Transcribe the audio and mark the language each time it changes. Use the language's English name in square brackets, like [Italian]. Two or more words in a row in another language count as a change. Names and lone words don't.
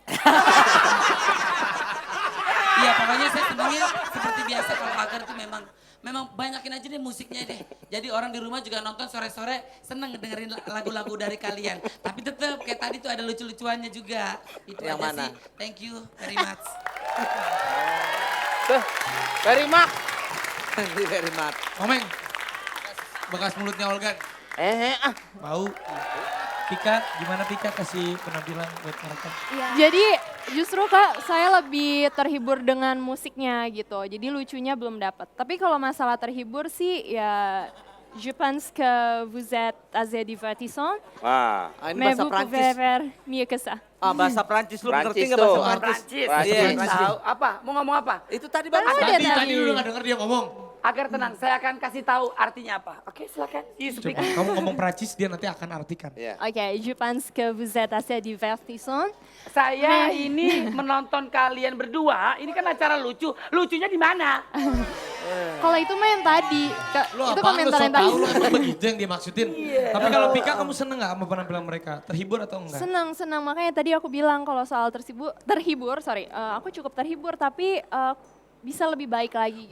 [Indonesian] Iya pokoknya saya senangnya seperti biasa kalau Agar tuh memang banyakin aja deh musiknya deh. Jadi orang di rumah juga nonton sore-sore seneng dengerin lagu-lagu dari kalian. Tapi tetap kayak tadi tuh ada lucu-lucuannya juga. Itu Yang aja mana? sih. [English] Thank you very much. [Indonesian] Tuh, dari Mak. [English] Very much. [Indonesian] Komeng, bekas mulutnya Olga. Bau. Pika, gimana Pika kasih penampilan buat mereka? Jadi justru Kak, saya lebih terhibur dengan musiknya gitu. Jadi lucunya belum dapat. Tapi kalau masalah terhibur sih ya [French] je pense que vous êtes assez divertissant. [Indonesian] Wah. Ini [French] Mais [Indonesian] bahasa [French] vous [Indonesian] Prancis. [French] pouvez faire mieux que ça. [Indonesian] Bahasa Prancis lu Prancis ngerti nggak tuh. bahasa Prancis? Prancis. Prancis. Iya, Tahu Prancis. apa? Mau ngomong apa? Itu tadi Tahu bagus. dia Tadi lu gak denger dia ngomong. Agar tenang, saya akan kasih tahu artinya apa. Oke, silakan. [English] You speak. [Indonesian] Coba kamu ngomong Prancis, dia nanti akan artikan. Iya. Oke, [French] je pense que vous êtes assez divertissant. [Indonesian] Saya ini menonton kalian berdua, ini kan acara lucu. Lucunya di mana? Kalau itu mah yang tadi, Lu itu apaan lu komentar so yang tadi. tau lu emang begitu yang dia maksudin. Tapi kalau Pika kamu seneng gak sama penampilan mereka? Terhibur atau enggak? Senang, makanya tadi aku bilang kalau soal terhibur, aku cukup terhibur tapi bisa lebih baik lagi gitu.